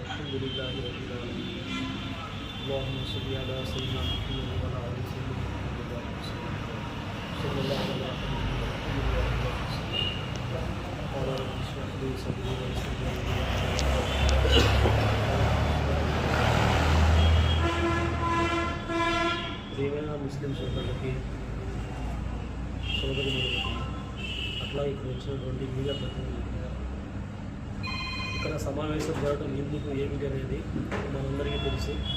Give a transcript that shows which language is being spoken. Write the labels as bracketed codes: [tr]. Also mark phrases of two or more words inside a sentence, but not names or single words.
[ar] الحمد لله رب العالمين اللهم صل على سيدنا محمد وعلى آل سيدنا محمد صلى الله عليه وسلم قال رب اشرح لي صدري ويسر لي [te] ప్రియమైన ముస్లిం సోదరులకి సోదరులకి అట్లా ఇక్కడ వచ్చినటువంటి మీడియా ప్రతినిధులు ఇక్కడ సమావేశం జరగడం ఎందుకు ఏమిటి అనేది మనందరికీ తెలుసు.